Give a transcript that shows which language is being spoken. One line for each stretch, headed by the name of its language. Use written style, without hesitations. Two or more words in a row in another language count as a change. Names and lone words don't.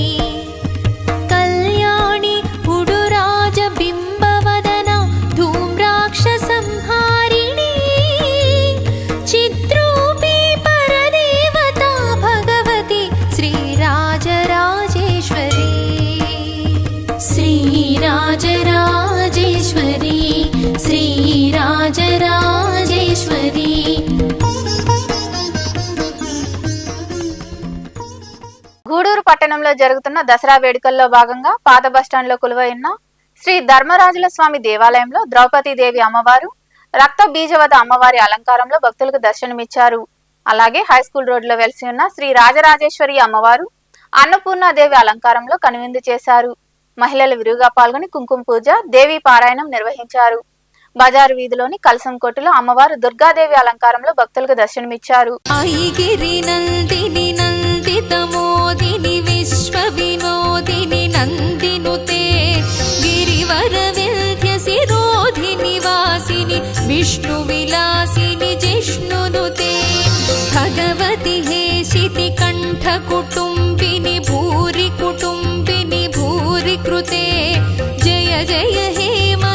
Sanskrit: कल्याणी उडुराज बिंबवदना धूम्राक्ष संहारिणी चिद्रूपी परदेवता भगवती श्रीराजराजेश्वरी श्रीराजराजेश्वरी श्रीराजराजेश्वरी
Telugu: గూడూరు పట్టణంలో జరుగుతున్న దసరా వేడుకల్లో భాగంగా పాత బస్టాండ్లో కొలువై ఉన్న శ్రీ ధర్మరాజుల స్వామి దేవాలయంలో ద్రౌపదీదేవి అమ్మవారు రక్త బీజవత అమ్మవారి అలంకారంలో భక్తులకు దర్శనమిచ్చారు. అలాగే హైస్కూల్ రోడ్లో వెలిసి ఉన్న శ్రీ రాజరాజేశ్వరి అమ్మవారు అన్నపూర్ణాదేవి అలంకారంలో కనువిందు చేశారు. మహిళలు విరివిగా పాల్గొని కుంకుమ పూజ, దేవీ పారాయణం నిర్వహించారు. బజారు వీధిలోని కలసం కొట్టులో అమ్మవారు దుర్గాదేవి అలంకారంలో భక్తులకు దర్శనమిచ్చారు.
Sanskrit: मोदिनी विश्व विनोदिनी नंदिनुते गिरिवर विंध्य सिरोधिनी वासिनी विष्णु विलासिनी जिष्णुनुते भगवती हेशिति कंठ कुटुंबिनी भूरि कृते जय जय हे